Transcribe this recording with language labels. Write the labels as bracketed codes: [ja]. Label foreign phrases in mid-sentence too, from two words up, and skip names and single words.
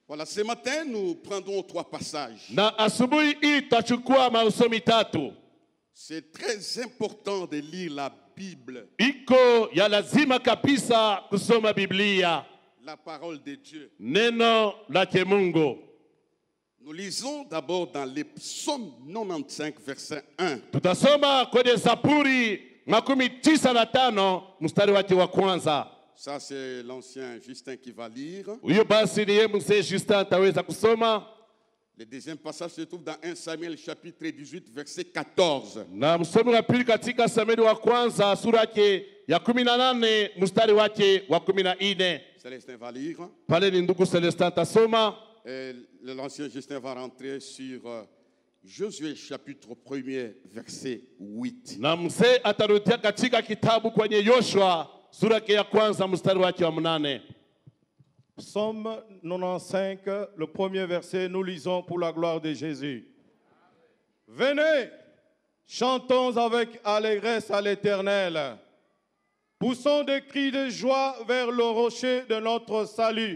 [fr] Ce matin, nous prendrons 3 passages. [sw] Na asubuhi hii tutachukua mausomi tatu. [fr] C'est très important de lire la Bible. [sw] Iko ya lazima kabisa kusoma Biblia. [fr] La parole de Dieu. [sw] Neno lake Mungu. [fr] Nous lisons d'abord dans les psaumes 95, verset 1. [sw] Tutasoma kwenye Zaburi 95 mstari wake wa kwanza. [fr] Ça, c'est l'ancien Justin qui va lire. [sw] Huyo basi ni mzee Justin ataweza kusoma. [fr] Le deuxième passage se trouve dans 1 Samuel chapitre 18 verset 14. [sw] Na msomi wa pili katika Samueli wa kwanza sura yake ya 18 mstari wake wa 14. [fr] Célestin va lire. [sw] Pale ni ndugu Celestin atasoma. [fr] L'ancien Justin va rentrer sur Josué chapitre 1er verset 8. [sw] Na mzee atarudia katika kitabu kwenye Yoshua sura yake ya kwanza mstari wake wa 8. [fr] Psaume 95, le premier verset, nous lisons pour la gloire de Jésus. Venez, chantons avec allégresse à l'Éternel. Poussons des cris de joie vers le rocher de notre salut.